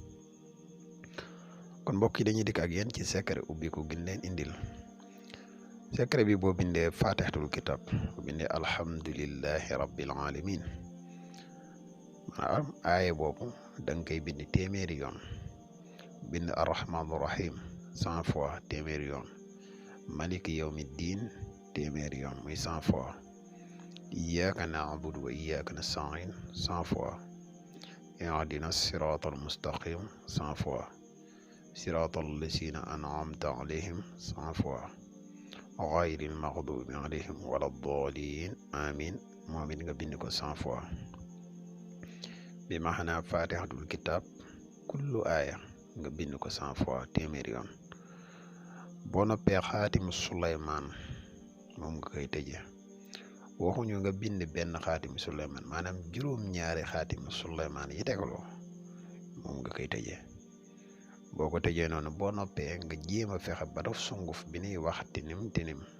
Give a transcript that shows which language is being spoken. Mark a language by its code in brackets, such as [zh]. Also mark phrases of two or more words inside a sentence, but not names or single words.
[wo] kon mbokk yi dañuy dikk ak yéen ci secret ubbiku gin leen indil secret bi boo bindee [ar] فاتحة الكتاب [wo] boo bindee [ar] الحمد لله رب العالمين [wo] maanaam aaye boobu da nga koy bind téeméeri yoon [ar] bind الرحمن الرحيم [fr] 100 fois [wo] téeméeri yoon [ar] مالك يوم الدين [wo] téeméeri yoon muy [fr] 100 fois [ar] إياك نعبد وإياك نستعين [fr] 100 fois [ar] اهدنا الصراط المستقيم [fr] 100 fois [ar] صراط الذين أنعمت عليهم [fr] 100 fois [ar] غير المغضوب عليهم ولا الضالين آمين [wo] moom it nga bind ko [fr] 100 fois [wo] bi maana [ar] فاتحة الكتاب كل آية [wo] nga bind ko [fr] 100 fois [wo] téeméeri yoon boo noppee xaatimu Suleymaan moom nga koy tëjee waxuñu nga bind benn xaatimu Suleymaan maanaam juróom-ñaari xaatimu Suleymaan yi tegaloo moom nga koy tëjee boo ko tëjee noonu boo noppee nga jéem a fexe ba def sunguf bi ñuy wax tinim